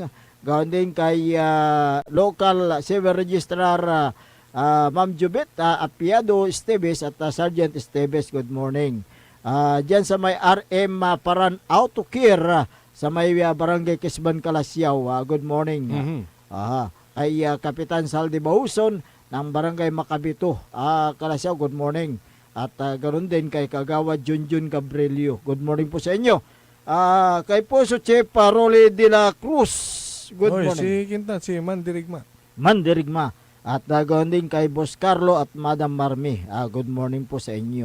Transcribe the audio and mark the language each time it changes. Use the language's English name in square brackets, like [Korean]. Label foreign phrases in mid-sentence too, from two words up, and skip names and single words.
[Filipino] Gawin din kay Local Civil Registrar Ma'am Jubit Apiado Esteves at Sergeant Esteves, [English] good morning. [Filipino] Diyan sa may RM Paran Auto Care sa may Barangay Kisban, Kalasyaw, [English] good morning. [Filipino] Kay Kapitan Saldi Bauson ng Barangay Makabito, Kalasyaw, [English] good morning. [Filipino] At ganoon din kay Kagawad Junjun Gabrielio, [English] good morning [Filipino] po sa inyo. Kay Puso Chief Rolly de la Cruz, [English] good morning. [Filipino] Si Quintan, si Mandirigma. At ganoon din kay Boss Carlo at Madam Marmi, [English] good morning [Filipino] po sa inyo.